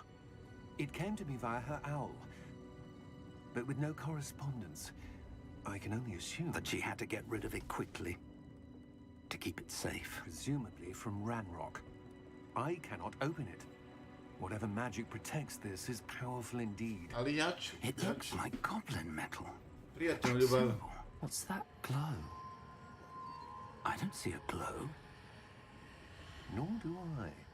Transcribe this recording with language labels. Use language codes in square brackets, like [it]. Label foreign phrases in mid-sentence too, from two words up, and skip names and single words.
[en] It came to me via her owl, but with no correspondence. I can only assume That she had to get rid of it quickly to keep it safe. presumably from Ranrock. I cannot open it. Whatever magic protects this is powerful indeed. [sr] Ali ja ću. [en] It looks like goblin metal. [sr] Prijatno, ljubav. [en] Symbol. What's that glow? I don't see a glow. Nor do I.